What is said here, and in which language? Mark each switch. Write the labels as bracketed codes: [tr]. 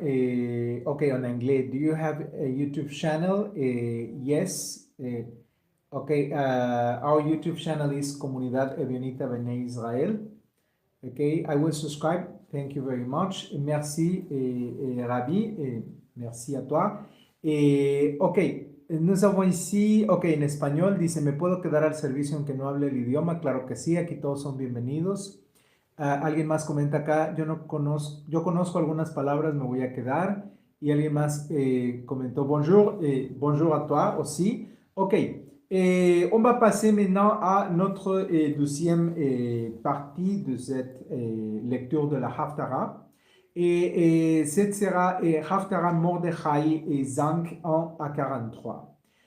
[fr] Et, ok, en anglais, [en] do you have a YouTube channel? Yes. Ok, our YouTube channel is Comunidad Evionita Bnei Israel. Okay, I will subscribe. Thank you very much. [fr] Et merci, Rabbi, et merci à toi. Et, ok, nous avons ici, ok, [es] en español, dice, ¿me puedo quedar al servicio aunque no hable el idioma? Claro que sí, aquí todos son bienvenidos. Alguien más comenta acá, yo conozco algunas palabras, me voy a quedar. Y alguien más comentó [fr] bonjour, bonjour à toi aussi. Ok, on va passer maintenant à notre deuxième partie de cette lecture de la Haftarah. Et cette sera Haftarah Mordechai et 5 1 à 43.